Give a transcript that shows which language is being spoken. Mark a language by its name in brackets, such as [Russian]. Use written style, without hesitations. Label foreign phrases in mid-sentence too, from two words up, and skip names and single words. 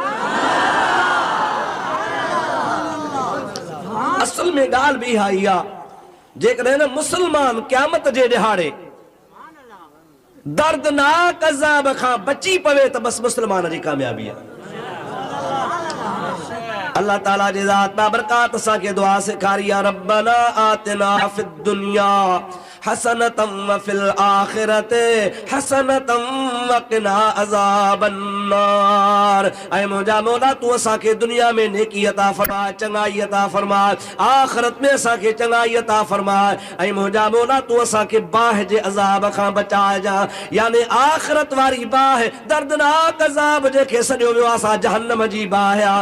[Sindhi] असल में ॻाल्हि बि आई आहे, जेकॾहिं न मुसलमान क़यामत जे ॾिहाड़े दर्दनाक अज़ाब खां बची पवे त बस मुसलमान जी कामयाबी आहे। अल्लाह ताला जी ज़ात बाबरकात असांखे दुआ सेखारी आहे, [Arabic] ربنا آتنا في الدنيا حسنة وفي الآخرة حسنة وقنا عذاب النار. [Sindhi] ऐ मुंहिंजा मौला तू असांखे दुनिया में नेकी अता फरमाए, चङाई अता फरमाए, आखिरत में असांखे चङाई अता फरमाए। ऐं मुंहिंजा मौला तू असांखे बाह जे अज़ाब खां बचाइजा, यानी आखिरत वारी बाह, दर्दनाक अज़ाब जेके सॼो वियो आहे असां जहन्नम जी बाह आहे।